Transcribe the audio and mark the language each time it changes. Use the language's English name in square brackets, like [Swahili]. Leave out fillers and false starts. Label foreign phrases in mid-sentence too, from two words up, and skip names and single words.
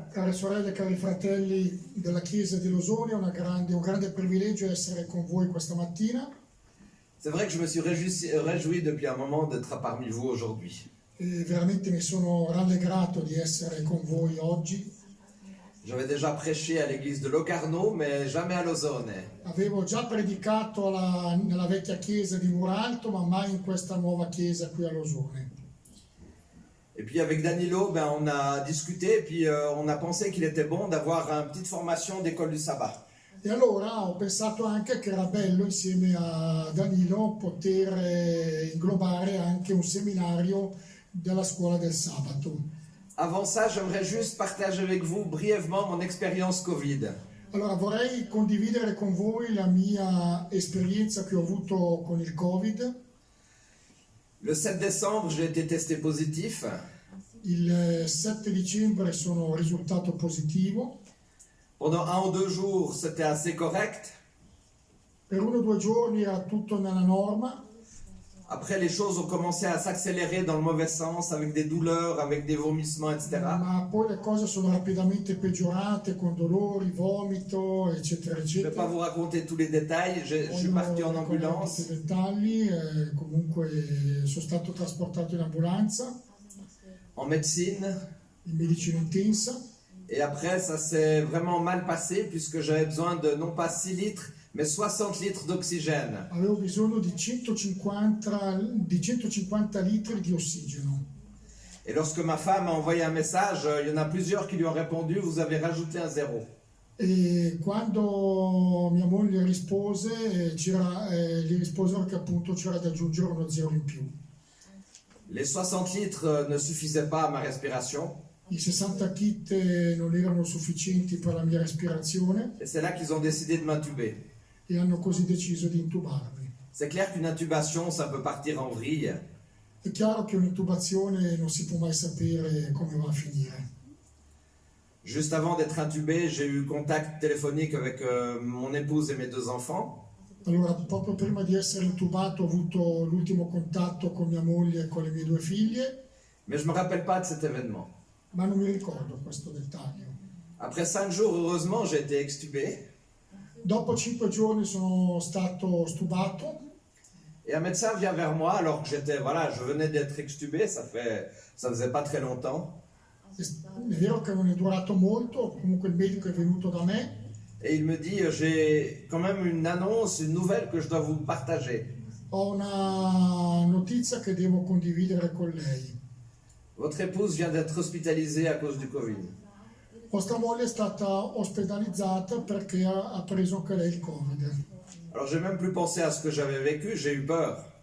[Italian] Care sorelle e cari fratelli della Chiesa di Lausanne, un grande privilegio essere con voi questa mattina. [French] C'est vrai que je me suis réjoui depuis un moment d'être parmi vous aujourd'hui. [Italian] E veramente mi sono rallegrato di essere con voi oggi. [French] J'avais déjà prêché à l'église de Locarno, mais jamais à Lausanne. [Italian] Avevo già predicato nella vecchia chiesa di Muralto, ma mai in questa nuova chiesa qui a Lausanne. [French] Et puis avec Danilo, on a discuté et puis on a pensé qu'il était bon d'avoir une petite formation d'école du sabbat. [Italian] E allora ho pensato anche che era bello insieme a Danilo poter inglobare anche un seminario della scuola del sabato. [French] Avant ça, j'aimerais juste partager avec vous brièvement mon expérience Covid. [Italian] Allora vorrei condividere con voi la mia esperienza che ho avuto con il Covid. [French] Le 7 décembre, j'ai été testé positif. [Italian] Il 7 dicembre sono risultato positivo. [French] Pendant 1 ou 2 jours, c'était assez correct. [Italian] Per 1 o 2 giorni era tutto nella norma. [French] Après, les choses ont commencé à s'accélérer dans le mauvais sens, avec des douleurs, avec des vomissements, etc. [Italian] Ma poi le cose sono rapidamente peggiorate con dolori, vomito, eccetera, [French] Je ne vais [Italian] eccetera. [French] pas vous raconter tous les détails. Je suis parti en ambulance. [Italian] Tutti i dettagli, comunque sono stato trasportato in ambulanza, [French] En médecine. [Italian] in medicina intensa. [French] Et après, ça s'est vraiment mal passé puisque j'avais besoin de non pas 6 litres, mais 60 litres d'oxygène. [Italian] Avevo bisogno di 150 litri di ossigeno. [French] Et lorsque ma femme a envoyé un message, il y en a plusieurs qui lui ont répondu, vous avez rajouté un 0. [Italian] E quando mia moglie rispose, gli risposero che appunto c'era da aggiungere uno 0 in più. [French] Les 60 litres ne suffisaient pas à ma respiration. [Italian] I 60 kit non erano sufficienti per la mia respirazione [French] Et c'est là qu'ils ont décidé de m'intuber. [Italian] e hanno così deciso di intubarmi. [French] C'est clair qu'une intubation, ça peut partir en vrille. [Italian] È chiaro che un'intubazione non si può mai sapere come va a finire. [French] Juste avant d'être intubé, j'ai eu contact téléphonique avec mon épouse et mes 2 enfants. [Italian] Allora, proprio prima di essere intubato ho avuto l'ultimo contatto con mia moglie e con le mie 2 figlie, [French] Mais je ne me rappelle pas de cet événement. [Italian] ma non mi ricordo questo dettaglio. [French] Après 5 jours, heureusement, j'ai été extubé. [Italian] Dopo 5 giorni sono stato stubato [French] Et un médecin vient vers moi alors que je venais d'être extubé, ça faisait pas très longtemps. [Italian] è vero che non è durato molto, comunque il medico è venuto da me [French] Et il me dit, j'ai quand même une annonce, une nouvelle que je dois vous partager. [Italian] ho una notizia che devo condividere con lei. [French] Votre épouse vient d'être hospitalisée à cause du Covid. [Italian] Vostra moglie è stata ospedalizzata perché ha preso anche lei il Covid. [French] Alors j'ai même plus pensé à ce que j'avais vécu, j'ai eu peur.